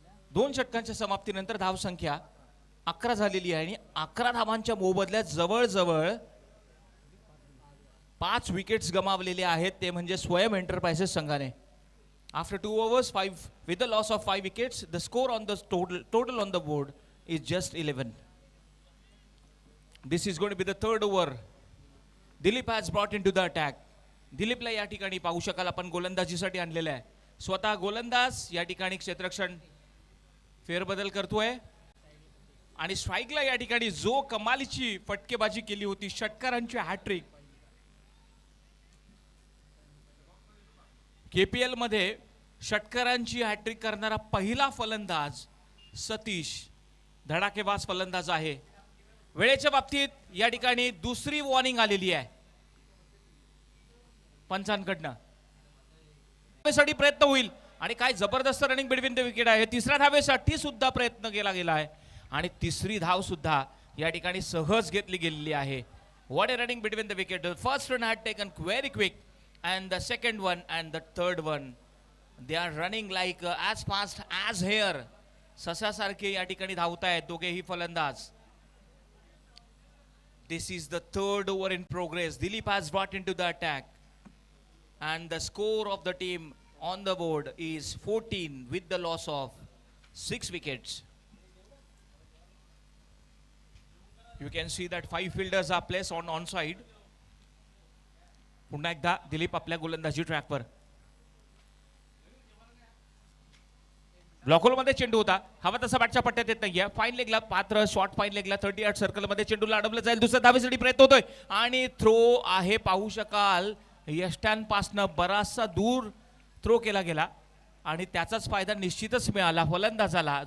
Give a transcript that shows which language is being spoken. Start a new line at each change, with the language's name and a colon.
Marathi: 2 षटकांच्या समाप्तीनंतर धावसंख्या 11 झालेली आहे आणि 11 धावांच्या मोबदल्यात जवळजवळ 5 विकेट्स गमावलेले आहेत, ते म्हणजे स्वयं एंटरप्राइजेस संघाने.
English: After 2 overs, 5 with the loss of 5 wickets, the score on the total on the board is just 11. This is going to be the 3rd over. Dilip has brought into the attack.
Marathi: दिलीपला या ठिकाणी पाहू शकाल आपण गोलंदाजीसाठी आणलेलं आहे. स्वतः गोलंदाज या ठिकाणी क्षेत्ररक्षण फेरबदल करतोय आणि स्ट्राईकला या ठिकाणी जो कमालीची फटकेबाजी केली होती, षटकारांची हॅट्रिक. KPL मध्ये षटकारांची हॅट्रिक करणारा पहिला फलंदाज सतीश धडाकेबाज फलंदाज आहे. वेळेच्या बाबतीत या ठिकाणी दुसरी वॉर्निंग आलेली आहे पंचांकडनं. धावेसाठी प्रयत्न होईल आणि काय जबरदस्त
English: running between the wicket
Marathi: आहे. 3ऱ्या धावेसाठी सुद्धा प्रयत्न केला गेला आहे आणि 3री धाव सुद्धा या ठिकाणी सहज घेतली गेलेली आहे.
English: What a running between the wicket. The first run had taken very quick and the second one and the third one, they are running like as fast as hair.
Marathi: ससासारखे या ठिकाणी धावत आहेत दोघेही फलंदाज.
English: This is the 3rd over in progress. Dilip has brought into the attack and the score of the team on the board is 14 with the loss of 6 wickets. You can see that 5 fielders are placed on onside.
Marathi: पुन्हा एकदा दिलीप आपल्या गोलंदाजी ट्रॅकवर. Block होलमध्ये चेंडू होता, हवा तसा बॅटच्या पट्ट्यात येत नाहीये. फाईन लेगला पात्र शॉर्ट फाईन लेगला 38 सर्कलमध्ये चेंडूला अडवलं जाईल. दुसऱ्या धावेसाठी प्रयत्न होतोय आणि थ्रो आहे, पाहू शकाल यष्ट्यांपासनं बराचसा दूर थ्रो केला गेला आणि त्याचाच फायदा निश्चितच मिळाला फलंदाजाला.